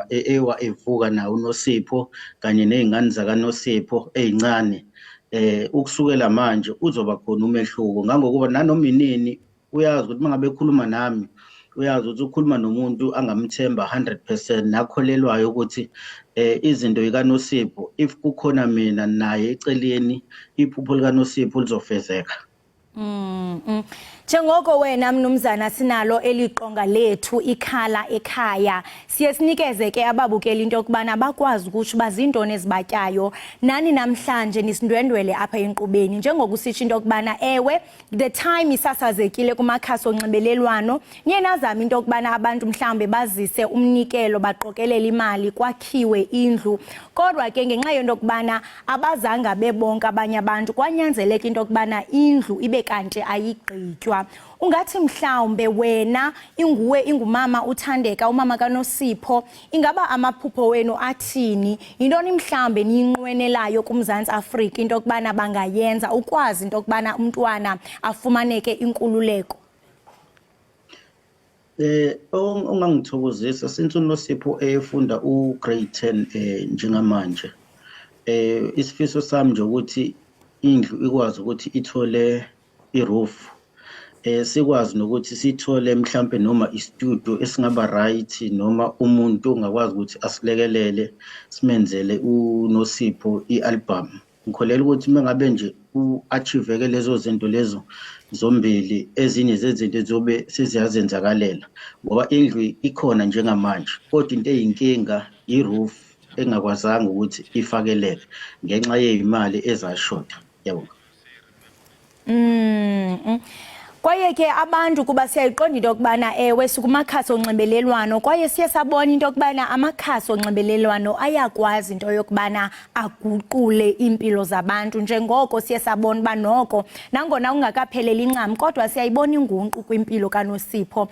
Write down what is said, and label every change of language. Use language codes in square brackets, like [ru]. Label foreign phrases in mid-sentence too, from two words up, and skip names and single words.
[zu] ewa evuka nawo uNosipho kanye nezingane zakaNosipho ezincane, ukusukela manje uzoba khona umehluko ngangokuba nanoma inini uyazi ukuthi mangabe ekhuluma nami uyazi ukuthi ukhuluma nomuntu angamthemba 100%, nakholelwayo ukuthi izinto zikaNosipho if kukhona mina naye eceleni iphupho likaNosipho lizofezeka. [xh] Njengoko wena mnumzana sinalo eliqonga lethu ikhala ekhaya, siye sinikeze ke ababukeli into yokubana bakwazi ukuthi bazintoni ezibatyayo. Nani namhlanje nisindwendwele apha enkqubeni njengokusitsho into yokubana ewe [en] the time [xh] isasazekile kumakhasi onxibelelwano, niye nazama into yokubana abantu mhlambe bazise umnikelo baqokelele imali kwakhiwe indlu, kodwa ke ngenxa yento yokubana abazanga bebonke abanye abantu kwanyanzeleka into yokubana indlu ibe kanti ayigqitywa. Ungathi mhlawumbe wena ingumama uthandeka umama kaNosipho, ingaba amaphupho wenu athini? Yintoni mhlawumbe niyinqwenelayo kuMzantsi Afrika into yokubana bangayenza ukwazi into yokubana umntwana afumaneke inkululeko? [zu] Ongangithokozisa since uNosipho efunda ugrade 10 njengamanje, isifiso sami nje ukuthi indlu ikwazi ukuthi ithole iroof, sikwazi nokuthi sithole mhlambe noma istudio esingaba right noma umuntu ongakwazi ukuthi asilekelele simenzele uNosipho ialbum. Ngikholela ukuthi mengabe nje uachieveke lezo zinto lezo zombili, ezinye zezinto ezobe siziyazenzakalela ngoba indlu ikhona njengamanje, kodwa into eyinkinga iroof engakwazanga ukuthi ifakeleke ngenxa yezimali ezashoda. Yabonga. [xh] Kwaye ke abantu kuba siyayiqonda into yokubana ewe sikumakhasi onxibelelwano, kwaye siye sabona into yokubana amakhasi onxibelelwano ayakwazi into yokubana aguqule impilo zabantu, njengoko siye sabona uba noko nangona ungakapheleli incam kodwa siyayibona ingunqu kwimpilo kaNosipho.